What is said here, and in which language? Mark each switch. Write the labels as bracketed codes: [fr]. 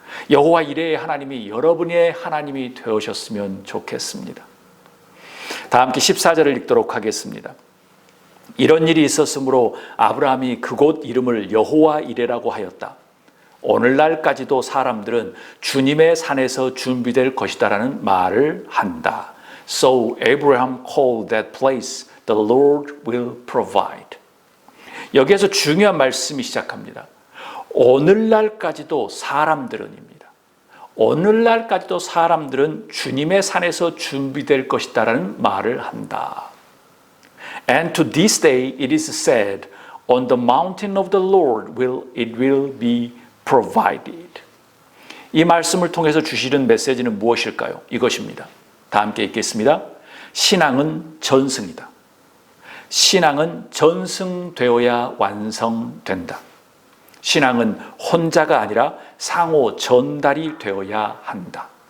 [ko] 여호와 이레의 하나님이 여러분의 하나님이 되어셨으면 좋겠습니다. 다 함께 14절을 읽도록 하겠습니다. 이런 일이 있었으므로 아브라함이 그곳 이름을 여호와 이레라고 하였다. 오늘날까지도 사람들은 주님의 산에서 준비될 것이다라는 말을 한다. [en] So Abraham called that place the Lord will provide. [ko] 여기에서 중요한 말씀이 시작합니다. 오늘날까지도 사람들은입니다. 오늘날까지도 사람들은 주님의 산에서 준비될 것이다라는 말을 한다. [en] And to this day it is said, on the mountain of the Lord it will be provided. [ko] 이 말씀을 통해서 주시는 메시지는 무엇일까요? 이것입니다. 다 함께 읽겠습니다. 신앙은 전승이다. 신앙은 전승되어야 완성된다. 신앙은 혼자가 아니라 상호 전달이 되어야 한다.